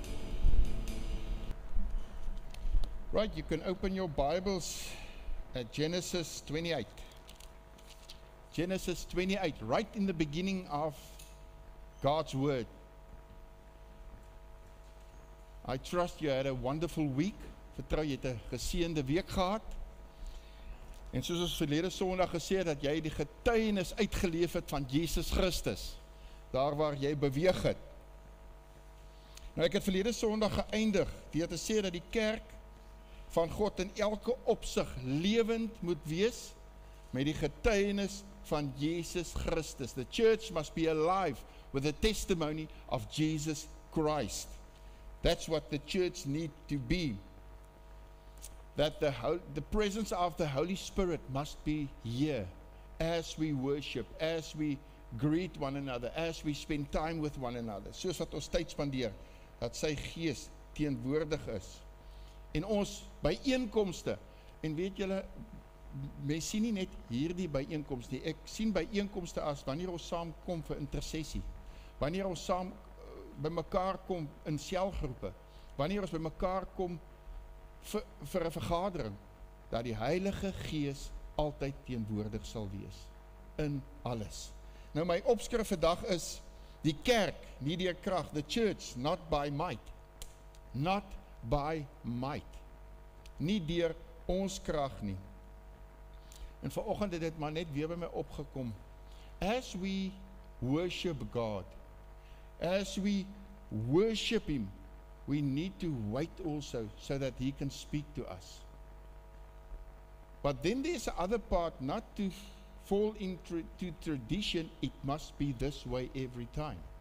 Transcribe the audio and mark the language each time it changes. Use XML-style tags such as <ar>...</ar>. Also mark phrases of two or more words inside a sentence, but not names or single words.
<en>Right, you can open your Bibles at Genesis 28. Genesis 28, right in the beginning of God's Word. I trust you had a wonderful week.</en> <af>Vertrou jy het 'n geseënde week gehad. En soos ons verlede Sondag gesê het, dat jy die getuienis uitgeleef het van Jesus Christus, daar waar jy beweeg het. Nou ek het verlede Sondag geëindig deur te sê dat die kerk van God in elke opsig lewend moet wees met die getuienis van Jesus Christus.</af> <en>The church must be alive with the testimony of Jesus Christ. That's what the church needs to be. That the presence of the Holy Spirit must be here as we worship, as we greet one another, as we spend time with one another.</en> <af>Soos wat ons tyd spandeer, dat sy gees teenwoordig is. En ons byeenkomste, en weet julle, mens sien nie net hierdie byeenkomste nie, ek sien byeenkomste as wanneer ons saam kom vir intersessie, wanneer ons saam by mekaar kom in selgroepe, wanneer ons by mekaar kom vir 'n vergadering, dat die Heilige Gees altyd teenwoordig sal wees, in alles. Nou my opskrif vandag is, die kerk, nie deur krag,</af> <en>the church, not by might, not by might,</en> <af>nie deur ons krag nie. En vanoggend het dit maar net weer by my opgekom,</af> <en>as we worship God, as we worship Him, we need to wait also so that He can speak to us. But then there's the other part, not to fall into tradition, it must be this way every time.</en>